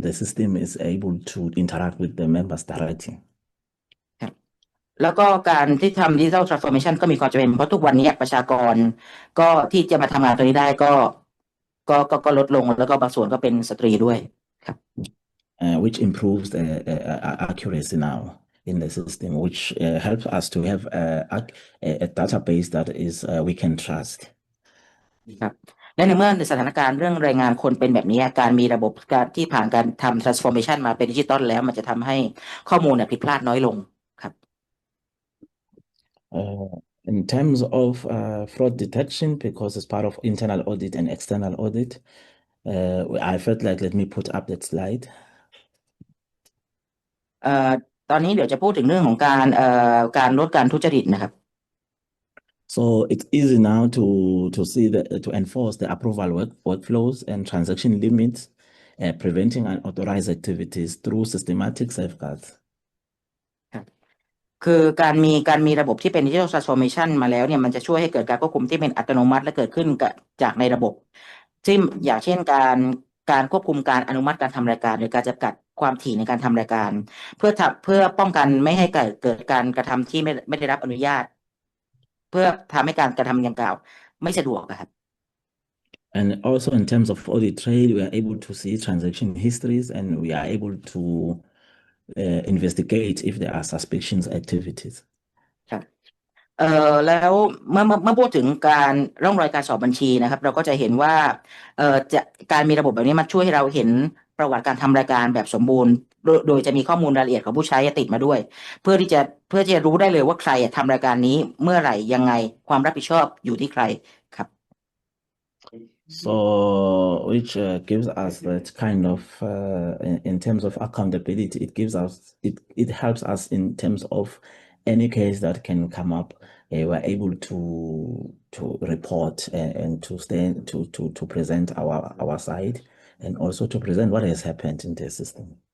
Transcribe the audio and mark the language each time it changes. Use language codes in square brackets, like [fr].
[en] The system is able to interact with the members directly. [th] แล้วก็การที่ทำ Digital Transformation ก็มีความจำเป็นเพราะทุกวันนี้ประชากรก็ที่จะมาทำงานตัวนี้ได้ก็ลดลงแล้วก็บางส่วนก็เป็นสตรีด้วยครับ [en] which improves the accuracy now in the system, which helps us to have a database that is we can trust. [th] ครับและในเมื่อสถานการณ์เรื่องแรงงานคนเป็นแบบนี้การมีระบบการที่ผ่านการทำ transformation มาเป็นดิจิตอลแล้วมันจะทำให้ข้อมูลผิดพลาดน้อยลงครับ [en] In terms of fraud detection, because it's part of internal audit and external audit, I felt like let me put up that slide. [th] ตอนนี้เดี๋ยวจะพูดถึงเรื่องของการลดการทุจริตนะครับ [en] So it's easy now to see to enforce the approval workflows and transaction limits, preventing unauthorized activities through systematic safeguards. [th] คือการมีระบบที่เป็น Digital Transformation มาแล้วเนี่ยมันจะช่วยให้เกิดการควบคุมที่เป็นอัตโนมัติและเกิดขึ้นจากในระบบซึ่งอย่างเช่นการควบคุมการอนุมัติการทำรายการหรือการจำกัดความถี่ในการทำรายการเพื่อป้องกันไม่ให้เกิดการกระทำที่ไม่ได้รับอนุญาตเพื่อทำให้การกระทำดังกล่าวไม่สะดวกครับ [en] And also in terms of audit trail, we are able to see transaction histories and we are able to investigate if there are suspicious activities. [th] ครับแล้วเมื่อพูดถึงการร่องรอยการสอบบัญชีนะครับเราก็จะเห็นว่าการมีระบบแบบนี้มันช่วยให้เราเห็นประวัติการทำรายการแบบสมบูรณ์โดยจะมีข้อมูลรายละเอียดของผู้ใช้ติดมาด้วย เพื่อที่จะรู้ได้เลยว่าใครทำรายการนี้เมื่อไหร่ยังไงความรับผิดชอบอยู่ที่ใครครับ [en] So which gives us that kind of in terms of accountability, it helps us in terms of any case that can come up. We're able to report and to present our side and also to present what has happened in the system.